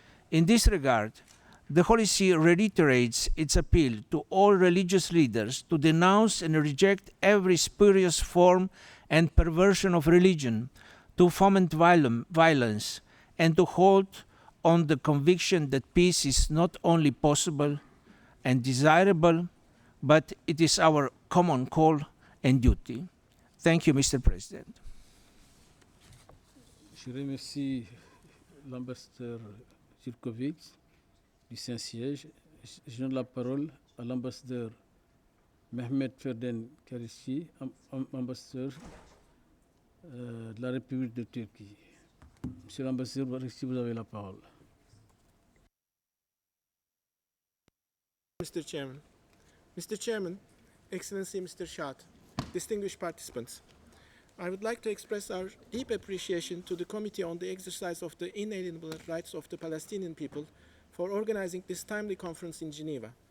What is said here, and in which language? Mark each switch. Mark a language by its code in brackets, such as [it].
[en] In this regard, the Holy See reiterates its appeal to all religious leaders to denounce and reject every spurious form and perversion of religion, to foment violence, and to hold on the conviction that peace is not only possible and desirable, but it is our common call and duty. Thank you, Mr. President. [fr] Je remercie l'ambassadeur Jirkovic du Saint-Siège. Je donne la parole à l'ambassadeur Mehmet Ferden Karici, ambassadeur de la République de Turquie. Monsieur l'ambassadeur, si vous avez la parole. [en] Mr. Chairman, Excellency Mr. Shaath, distinguished participants. I would like to express our deep appreciation to the Committee on the Exercise of the Inalienable Rights of the Palestinian People for organizing this timely conference in Geneva.